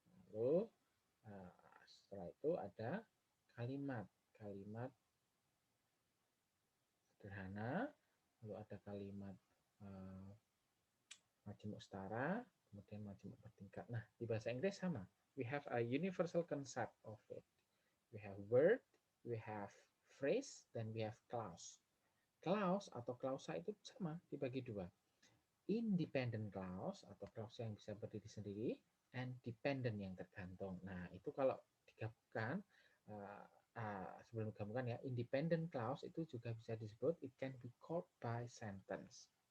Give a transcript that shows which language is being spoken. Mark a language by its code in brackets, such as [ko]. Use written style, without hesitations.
[id] Lalu setelah itu ada kalimat, kalimat sederhana, lalu ada kalimat majemuk setara, kemudian majemuk bertingkat. Nah, di bahasa Inggris sama. [en] We have a universal concept of it. We have word, we have phrase, [id] dan [en] we have clause. [id] Clause atau klausa itu sama, dibagi dua. Independent clause atau clause yang bisa berdiri sendiri, [en] and dependent [id] yang tergantung. Nah, itu kalau digabungkan, sebelum digabungkan ya, independent clause itu juga bisa disebut [en] it can be called by sentence.